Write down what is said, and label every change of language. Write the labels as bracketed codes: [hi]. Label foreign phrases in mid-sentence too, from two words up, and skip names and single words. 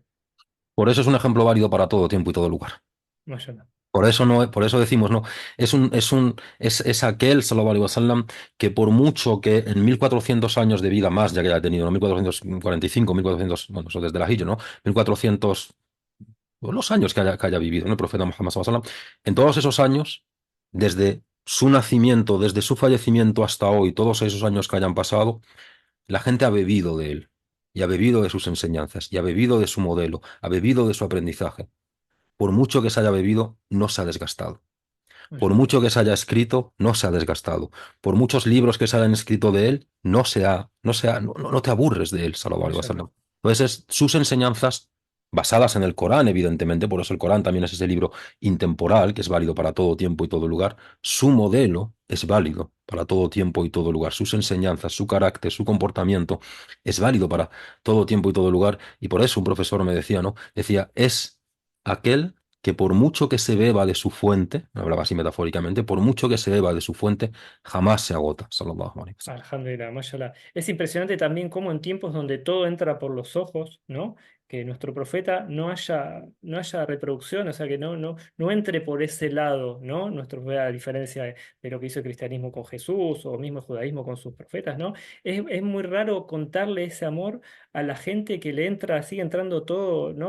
[es] Por eso es un ejemplo válido para todo tiempo y todo lugar. [ar] ما شاء الله. [es] Por eso no, por eso decimos, no, es aquel, [ar] صلى الله عليه وسلم, [es] que por mucho que en 1400 años de vida más, ya que ya ha tenido, ¿no? 1445, 1400, bueno, eso desde la Hijra, ¿no? 1400, pues los años que haya vivido, ¿no? El profeta Muhammad [ar] صلى الله عليه وسلم, [es] en todos esos años, desde su nacimiento, desde su fallecimiento hasta hoy, todos esos años que hayan pasado, la gente ha bebido de él, y ha bebido de sus enseñanzas, y ha bebido de su modelo, ha bebido de su aprendizaje. Por mucho que se haya bebido, no se ha desgastado. Por [ar] ما شاء الله. [es] mucho que se haya escrito, no se ha desgastado. Por muchos libros que se hayan escrito de él, no te aburres de él, [ar] صلى الله عليه ما شاء الله. وسلم. [es] Entonces, sus enseñanzas, basadas en el Corán, evidentemente, por eso el Corán también es ese libro intemporal, que es válido para todo tiempo y todo lugar, su modelo es válido para todo tiempo y todo lugar. Sus enseñanzas, su carácter, su comportamiento es válido para todo tiempo y todo lugar. Y por eso un profesor me decía, ¿no? Decía, es aquel que por mucho que se beba de su fuente, hablaba así metafóricamente, por mucho que se beba de su fuente, jamás se agota, [ar] صلى الله عليه وسلم. الحمد لله، ما شاء الله. [es] Es impresionante también cómo en tiempos donde todo entra por los ojos, ¿no? Que nuestro profeta no haya reproducción, o sea, que no entre por ese lado, ¿no? Nuestro profeta, a diferencia de lo que hizo el cristianismo con Jesús o mismo el judaísmo con sus profetas, ¿no? Es muy raro contarle ese amor a la gente que le entra, sigue entrando todo, ¿no?